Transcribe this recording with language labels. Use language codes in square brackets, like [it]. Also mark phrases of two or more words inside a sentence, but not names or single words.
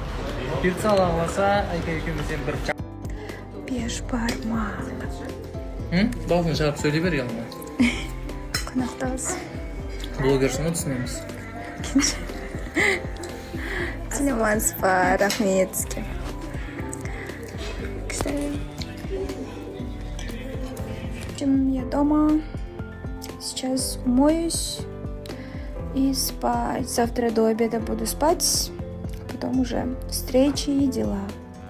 [kk] Бұйыртса Алла қаласа, Айка екеумізден бір Бешбармақ. дауысын шығарып сөйлей бер ялма. Қонақтамыз. Блогерсің ғой, түсінеміз. Саламатсыз ба, рахмет сізге. [ru] Я дома. Сейчас умоюсь и спать. Завтра до обеда буду спать. Потом уже встречи и дела.